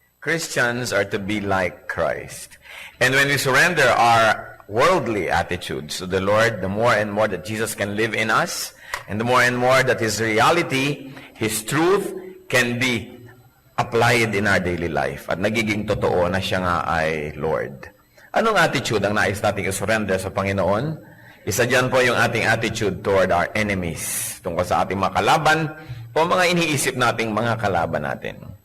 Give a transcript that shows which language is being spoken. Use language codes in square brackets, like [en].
[en] Christians are to be like Christ. And when we surrender our worldly attitudes to the Lord, the more and more that Jesus can live in us, and the more and more that His reality, His truth, can be applied in our daily life. [tl] At nagiging totoo na siya nga ay Lord. Anong attitude ang nais nating i-surrender sa Panginoon? Isa dyan po yung ating attitude [en] toward our enemies. [tl] Tungkol sa ating mga kalaban o mga iniisip nating mga kalaban natin.